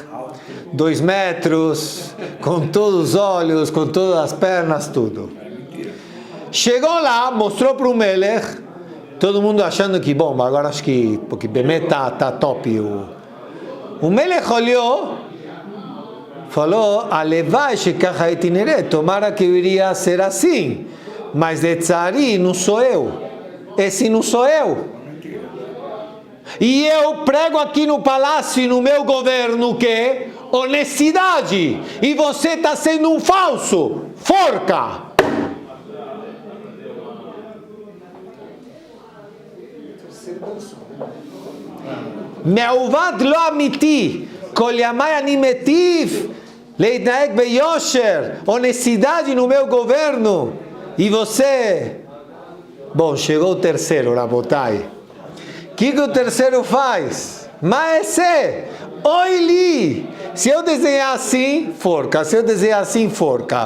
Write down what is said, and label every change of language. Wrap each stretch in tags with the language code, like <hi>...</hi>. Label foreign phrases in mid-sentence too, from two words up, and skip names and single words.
<pt>2 metros, com todos os olhos, com todas as pernas, tudo. Chegou lá, mostrou para o Melech, todo mundo achando que, bom, agora acho que, porque Bemet tá top. O Melech olhou, falou,</pt> <he>הלוואי שככה הייתי נראה,</he> <pt>tomara que eu iria ser assim, mas de tzari não sou eu, esse não sou eu. E eu prego aqui no palácio e no meu governo que honestidade, e você está sendo um falso, forca.</pt> <he>מעוות לא אמיתי, כל ימי אני מטיף להתנהג ביושר,</he> <pt>honestidade no meu governo. E você? Bom, chegou o terceiro, Rabotai. O que o terceiro faz? Mas</pt> <he>אוי לי,</he> <pt>se eu desenhar assim, forca, se eu desenhar assim, forca.</pt>